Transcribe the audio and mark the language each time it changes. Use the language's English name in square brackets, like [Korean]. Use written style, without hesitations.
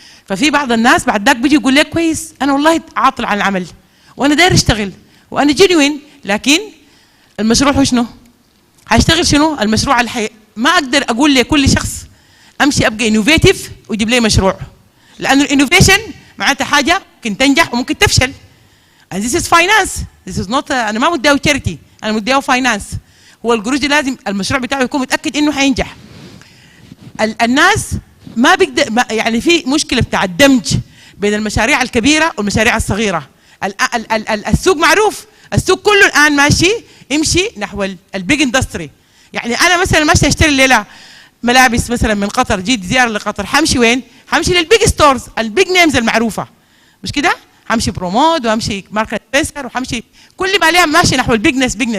[Arabic] ففي بعض الناس بعد ذاك بيجي يقول لك كويس أنا والله عاطل عن العمل وأنا داير أشتغل وأنا genuine، لكن المشروع هو شنو؟ هشتغل شنو؟ المشروع ما اقدر اقول لكل شخص امشي ابقى انوفيتيف ويجيب لي مشروع، لانه الانوفيشن معناتها حاجه ممكن تنجح وممكن تفشل. [English] and this is finance, this is not [Arabic] انا ما مديه تشاريتي، انا مديه فاينانس. هو القروش لازم المشروع بتاعه يكون متاكد انه حينجح. الناس ما بيقدر، يعني في مشكله بتاع الدمج بين المشاريع الكبيره والمشاريع الصغيره. السوق معروف، السوق كله الان ماشي يمشي نحو البيج اندستري. يعني انا مثلا ماشي اشتري الليله ملابس مثلا من قطر، جيت زياره لقطر، حمشي وين؟ حمشي للبيج ستورز، البيج نيمز المعروفه، مش كده؟ حمشي برومود وامشي ماركت سبنسر وحمشي كل ما عليها ماشي نحو البيجنس.